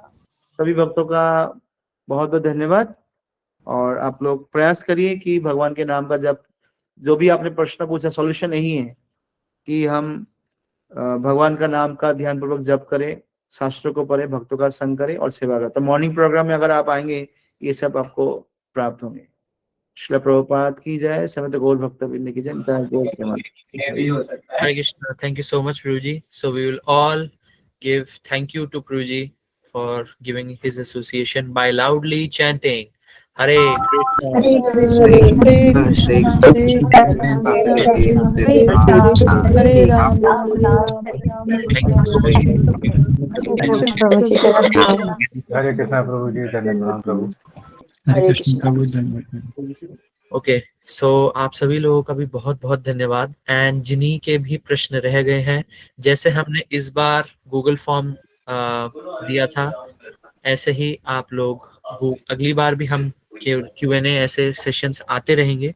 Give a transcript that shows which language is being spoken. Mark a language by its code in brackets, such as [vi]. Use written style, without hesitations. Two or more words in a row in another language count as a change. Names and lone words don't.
[hi] सभी भक्तों का बहुत बहुत धन्यवाद, और आप लोग प्रयास करिए कि भगवान के नाम का जब, जो भी आपने प्रश्न पूछा, सॉल्यूशन यही है कि हम भगवान का नाम का ध्यान पूर्वक जप करें, शास्त्रों को पढ़े, भक्तों का संग करें और सेवा करें। तो [en] morning program [hi] में अगर आप आएंगे ये सब आपको प्राप्त होंगे। श्रील प्रभुपाद की जय, समस्त गौर भक्तवृंद की जय। [en] Hare Krishna. Thank you so much, Pruji. So we will all give thank you to Pruji for giving his association by loudly chanting Hare Krishna. [hi] हरे कृष्ण हरे कृष्ण हरे राम हरे राम राम राम [en] Thank you so much. [hi] प्रभु जी हरे कृष्णा प्रभु जी, धन्यवाद प्रभु। हरे कृष्ण। ओके, सो आप सभी लोगों का भी बहुत बहुत धन्यवाद। एंड जिन्हीं के भी प्रश्न रह गए हैं, जैसे हमने इस बार गूगल फॉर्म दिया था, ऐसे ही आप लोग अगली बार भी हम Q&A ऐसे सेशंस आते रहेंगे।